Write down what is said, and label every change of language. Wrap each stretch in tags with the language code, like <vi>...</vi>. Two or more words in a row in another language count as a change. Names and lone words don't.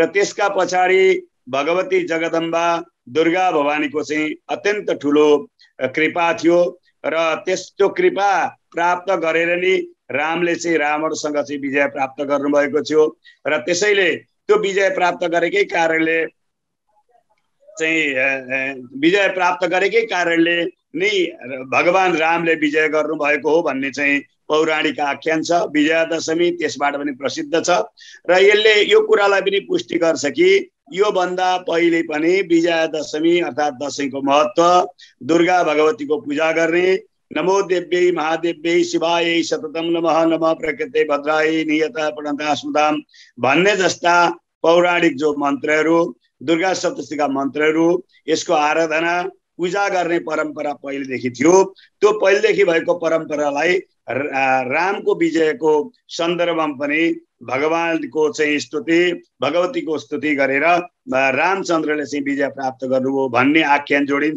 <ne>त्यसका पछाडि भगवती जगदम्बा दुर्गा भवानीको चाहिँ अत्यन्त ठुलो कृपा थियो र त्यो कृपा प्राप्त गरेर नि रामले चाहिँ रावणसँग चाहिँ विजय प्राप्त गर्नुभएको थियो र त्यसैले त्यो विजय प्राप्त गरेकै कारणले नै भगवान रामले विजय गर्नुभएको हो भन्ने चाहिँ पौराणिक आख्यान छ। विजयादशमी त्यसबाट पनि प्रसिद्ध छ र यसले यो कुरालाई पनि पुष्टि गर्छ कि यो भन्दा पहिले पनि विजयादशमी अर्थात् दशैंको महत्व, दुर्गा भगवतीको पूजा गर्ने,</ne> <sa>नमो देव्यै महादेव्यै शिवायै सततम नमः नमः प्रकृते भद्रायै नियता प्रणता स्मृताम</sa> <ne>भन्ने जस्ता पौराणिक जो मन्त्रहरू, दुर्गा सप्तशतीका मन्त्रहरू, यसको आराधना पूजा गर्ने परम्परा पहिलेदेखि थियो। त्यो पहिलेदेखि भएको परम्परालाई रामको विजयको सन्दर्भमा पनि भगवानको चाहिँ स्तुति, भगवतीको स्तुति गरेर रामचन्द्रले चाहिँ विजय प्राप्त गर्नुभयो भन्ने आख्यान जोडिन्छ।</ne>